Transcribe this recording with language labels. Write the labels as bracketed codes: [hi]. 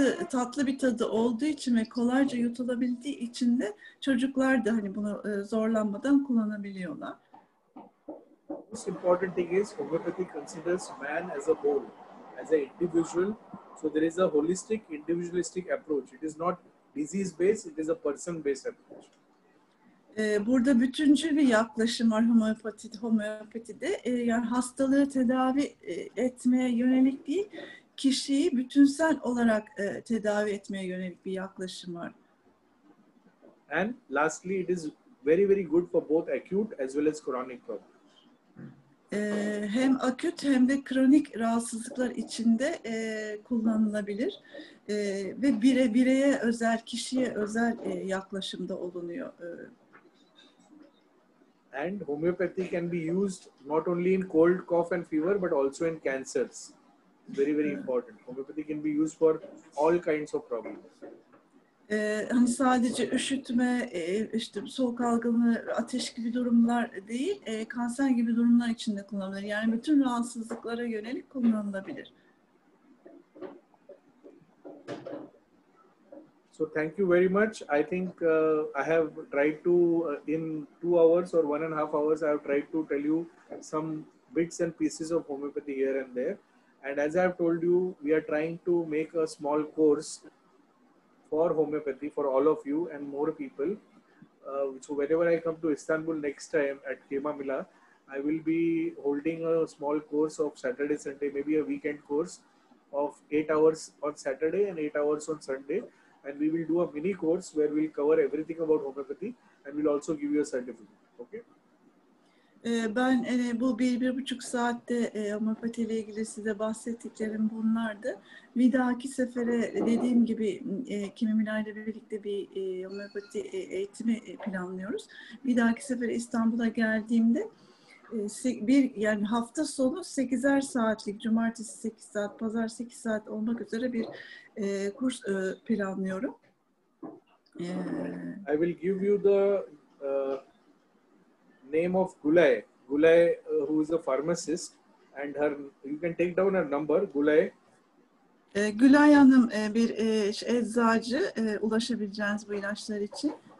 [tr] Tatlı bir tadı olduğu için ve kolayca yutulabildiği için de çocuklar da hani bunu zorlanmadan kullanabiliyorlar. [en] Most important thing is homeopathy considers man as a whole, as an individual. So there is a holistic, individualistic approach. It is not disease-based, it is a person-based approach. [tr] Burada bütüncül bir yaklaşım var homeopatide. Yani hastalığı tedavi etmeye yönelik değil, kişiyi bütünsel olarak tedavi etmeye yönelik bir yaklaşım var. [en] And lastly, it is very, very good for both acute as well as chronic problems. [tr] Hem akut hem de kronik rahatsızlıklar içinde kullanılabilir ve bireye özel, kişiye özel yaklaşımda olunuyor. [en] And homeopathy can be used not only in cold, cough and fever, but also in cancers. Very, very important. Homeopathy can be used for all kinds of problems. [tr] Hani sadece üşütme, işte soğuk algınlığı, ateş gibi durumlar değil, kanser gibi durumlar için de kullanılır. Yani bütün rahatsızlıklara yönelik kullanılabilir. [en] So thank you very much. I think I have tried to, in 2 hours or 1.5 hours, I have tried to tell you some bits and pieces of homeopathy here and there. And as I have told you, we are trying to make a small course for homeopathy for all of you and more people. So whenever I come to Istanbul next time at Kema Mila, I will be holding a small course of Saturday, Sunday, maybe a weekend course of 8 hours on Saturday and 8 hours on Sunday. And we will do a mini course where we'll cover everything about homeopathy and we'll also give you a certificate. Okay? [tr] Ben bu 1-1,5 saatte homeopati ile ilgili size bahsettiklerim bunlardı. Bir dahaki sefere dediğim gibi Kema Mila ile birlikte bir homeopati eğitimi planlıyoruz. Bir dahaki sefere İstanbul'a geldiğimde yani hafta sonu 8'er saatlik, cumartesi 8 saat, pazar 8 saat olmak üzere bir kurs planlıyorum. [en] I will give you the name of Gulay. Gulay, who is a pharmacist, and you can take down her number, Gulay. [tr] Gülay Hanım bir eczacı, ulaşabileceğiniz bu ilaçlar için.